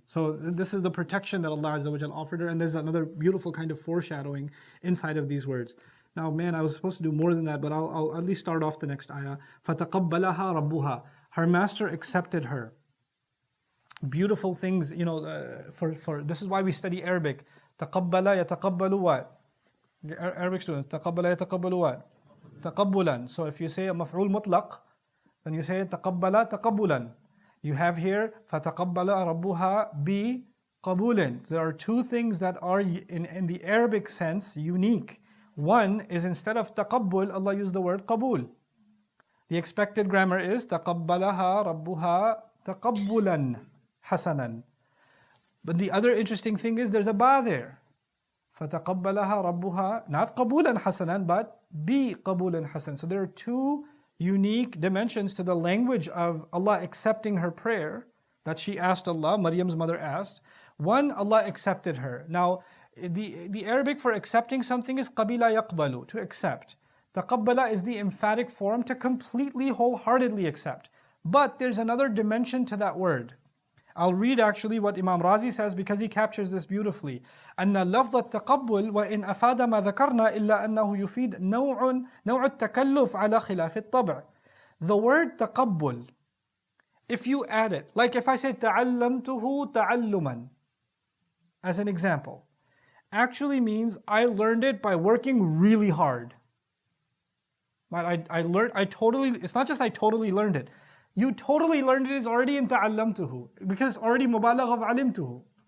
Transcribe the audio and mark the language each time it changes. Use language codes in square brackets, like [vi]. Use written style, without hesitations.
[en] So this is the protection that Allah Azza wa Jal offered her, and there's another beautiful kind of foreshadowing inside of these words. Now, man, I was supposed to do more than that, but I'll at least start off the next ayah. [ar] فَتَقَبَّلَهَا رَبُّهَا. [en] Her master accepted her. Beautiful things, for this is why we study Arabic. [ar] تَقَبَّلَ يَتَقَبَّلُ what? [en] Arabic students, [ar] تَقَبَّلَ يَتَقَبَّلُ [en] what? [ar] تَقَبُّلًا. [en] So if you say a maf'ul mutlaq, then you say [ar] تَقَبَّلَ تَقَبُّلًا. [en] You have here [ar] فَتَقَبَّلَ رَبُّهَا بِقَبُولٍ. [en] There are two things that are in the Arabic sense unique. One is instead of taqabbul, Allah used the word qabul. The expected grammar is [ar] تَقَبَّلَهَا رَبُّهَا تَقَبُّلًا حَسَنًا. [en] But the other interesting thing is there's a ba there. [ar] فَتَقَبَّلَهَا رَبُّهَا, [en] not [ar] قَبُولًا حَسَنًا, [en] but [ar] بِقَبُولٍ حَسَنًا. [en] So there are two unique dimensions to the language of Allah accepting her prayer that she asked Allah, Maryam's mother asked. One, Allah accepted her. Now, the Arabic for accepting something is [ar] قَبِلَ يَقْبَلُ, [en] to accept. تَقَبَّلَ is the emphatic form to completely, wholeheartedly accept. But there's another dimension to that word. I'll read actually what Imam Razi says because he captures this beautifully. [ar] أن لفظ التقبل وإن أفاد ما ذكرنا إلا أنه يفيد نوع التكلف على خلاف الطبع. [en] The word تقبل, if you add it, like if I say [ar] تعلمته تعلما, [en] as an example, actually means I learned it by working really hard. But it's not just I totally learned it. You totally learned it is already in ta'allamtuhu, because it's already mubalagh of alimtuhu.